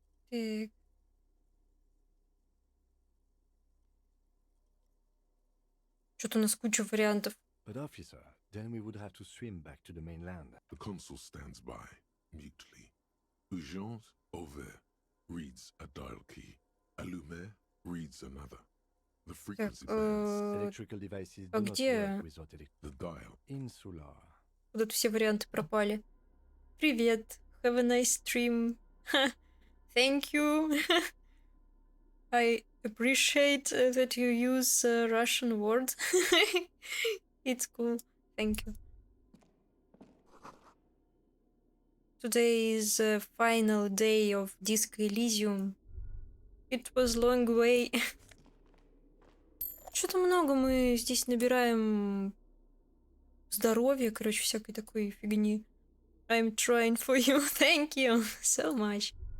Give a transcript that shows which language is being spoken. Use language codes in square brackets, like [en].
[ru] Так. Что-то у нас куча вариантов. [en] But officer, then we would have to swim back to the mainland. The consul stands by, mutely. [fr] Urgence ouvert [en] reads a dial key. Allumé reads another. The frequency bands. Electrical devices а do not [ru] где- [en] work without The dial. Insular. [ru] Куда-то все варианты пропали. Привет. [en] Have a nice stream. Ха, thank you. I appreciate that you use Russian words. It's cool. Thank you. Today is the final day of Disco Elysium. It was long way. [ru] Что-то много мы здесь набираем здоровья, короче, всякой такой фигни. [en] I'm trying for you. Thank you so much.